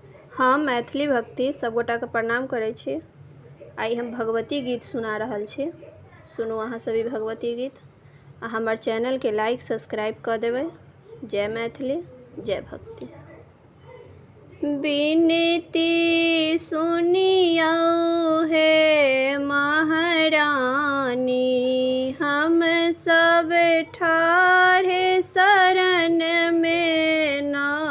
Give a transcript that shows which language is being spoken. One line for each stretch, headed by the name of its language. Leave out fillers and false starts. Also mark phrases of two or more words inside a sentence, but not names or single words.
Maithili: हम मैथिली भक्ति सब गोटा के प्रणाम करै छी। आई हम भगवती गीत सुना रहल छी। सुनू अहाँ सभी भगवती गीत आ हमर चैनल के
English: like subscribe
Maithili: कर देबै। जय मैथिली, जय भक्ति। बिनती सुनियो हे महारानी, हम सब ठाढ़े शरण में ना।